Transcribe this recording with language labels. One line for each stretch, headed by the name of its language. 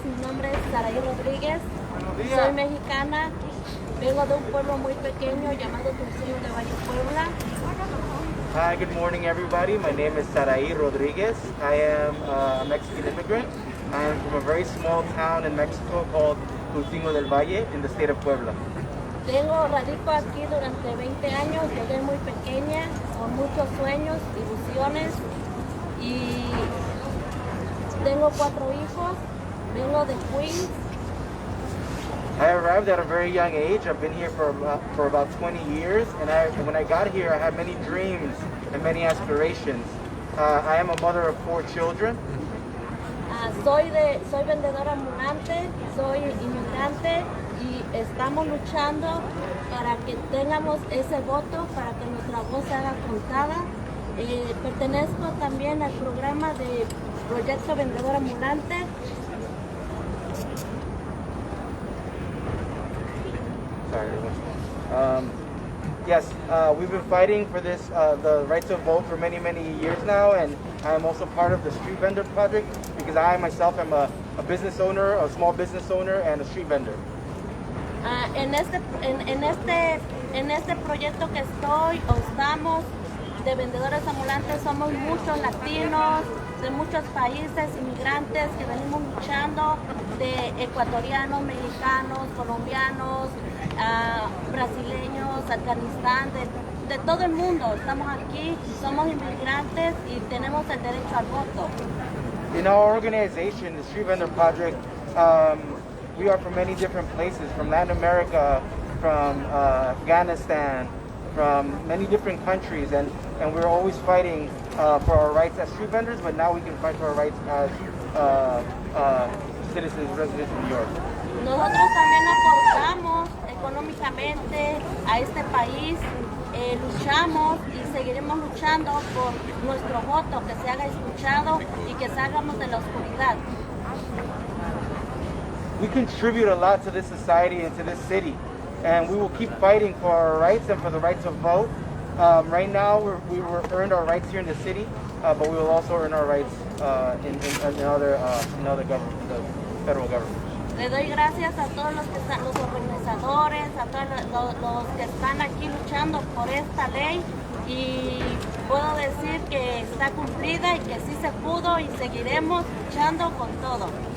Spanish: Mi nombre es Saraí Rodríguez. Soy mexicana. Vengo de un pueblo muy pequeño llamado Tulcingo de Valle, Puebla.
English: Hi, good morning, everybody. My name is Saraí Rodriguez. I am a Mexican immigrant. I am from a very small town in Mexico called Tulcingo del Valle in the state of Puebla.
Spanish: Radico aquí durante 20 años. Llegué muy pequeña, con muchos sueños, ilusiones y tengo 4 hijos. Vengo de Queens.
English: I arrived at a very young age. I've been here for about 20 years, and when I got here, I had many dreams and many aspirations. I am a mother of 4 children.
Spanish: Soy vendedora ambulante, soy inmigrante y estamos luchando para que tengamos ese voto, para que nuestra voz se haga contada. Pertenezco también al programa de Proyecto Vendedora Ambulante.
English: Yes, we've been fighting for this, the right to vote for many, many years now, and I'm also part of the Street Vendor Project because I myself am a business owner, a small business owner, and a street vendor.
Spanish: En este proyecto que estamos de vendedores ambulantes, somos muchos latinos de muchos países, inmigrantes que venimos luchando, de ecuatorianos, mexicanos, colombianos, brasileños, Afganistán, de todo el mundo. Estamos aquí, somos inmigrantes y tenemos el derecho al voto.
English: In our organization, the Street Vendor Project, we are from many different places, from Latin America, from Afghanistan, from many different countries, and we're always fighting for our rights as street vendors, but now we can fight for our rights as citizens, residents of New York.
Spanish: Nosotros también aportamos económicamente a este país, luchamos y seguiremos luchando por nuestro voto, que se haga escuchado y que salgamos de la oscuridad.
English: We contribute a lot to this society and to this city, and we will keep fighting for our rights and for the right to vote. Right now, we earned our rights here in the city, but we will also earn our rights in other government, the federal government.
Spanish: Le doy gracias a todos los que están, los organizadores, a todos los que están aquí luchando por esta ley, y puedo decir que está cumplida y que sí se pudo y seguiremos luchando con todo.